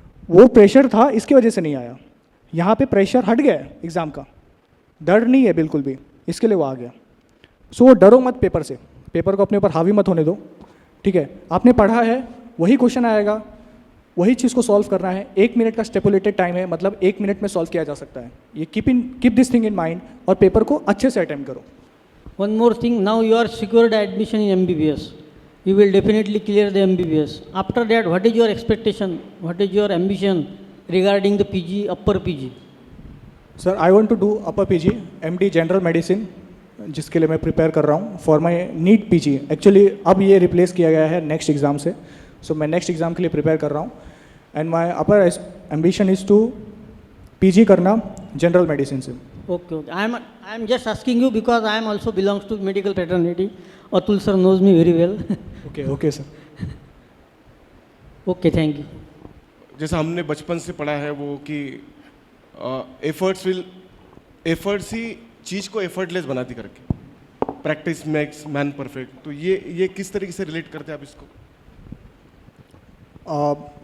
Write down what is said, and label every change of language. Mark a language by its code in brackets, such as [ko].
[hi] वो प्रेशर था, इसकी वजह से नहीं आया। यहाँ पे प्रेशर हट गया है एग्ज़ाम का, डर नहीं है बिल्कुल भी, इसके लिए वो आ गया। वो डरो मत पेपर से, पेपर को अपने ऊपर हावी मत होने दो, ठीक है। आपने पढ़ा है, वही क्वेश्चन आएगा, वही चीज़ को सॉल्व करना है। 1 मिनट का स्टेपुलेटेड टाइम है, मतलब 1 मिनट में सॉल्व किया जा सकता है। ये [en] keep this thing in mind [hi] और पेपर को अच्छे से अटेम्प्ट करो। [en] One more thing, now you are secured admission in MBBS. You will definitely clear the MBBS. After that, what is your expectation? What is your ambition regarding the PG, upper PG? Sir I want to do upper PG, MD general medicine, [hi] जिसके लिए मैं prepare कर रहा हूँ [en] For my NEET PG. [hi] Actually अब ये replace किया गया है नेक्स्ट एग्ज़ाम से, मैं नेक्स्ट एग्ज़ाम के लिए प्रिपेयर कर रहा हूँ। [en] And my upper ambition is to PG करना general medicine से। Okay. I am just asking you because I am also belongs to medical fraternity. Atul sir knows me very well. Okay sir. Okay, thank you. [hi] जैसा हमने बचपन से पढ़ा है वो कि एफर्ट्स ही चीज़ को एफर्टलेस बनाती करके, [en] Practice makes man perfect. [hi] तो ये किस तरीके से रिलेट करते हैं आप इसको?